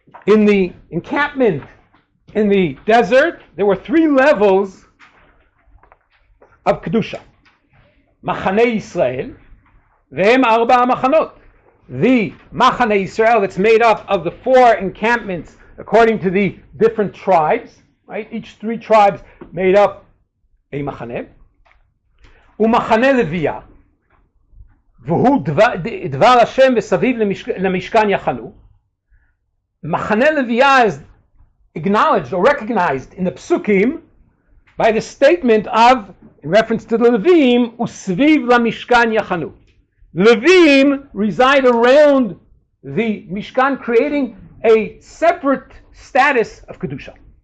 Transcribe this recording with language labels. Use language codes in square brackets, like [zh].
[en] In the encampment in the desert, there were 3 levels of Kedusha. [he] Machane Yisrael, והם 4 מחנות. [en] The Machane Yisrael that's made up of the 4 encampments according to the different tribes, right? Each 3 tribes made up a Machane. [he] ומחנה לוויה, והוא דבר השם מסביב למשכן יחנו. [en] Machane Leviyah is acknowledged or recognized in the Psukim by the statement of, in reference to the Levim, [he] Usviv LaMishkan Yachanu. [en] Levim reside around the Mishkan, creating a separate status of Kedusha.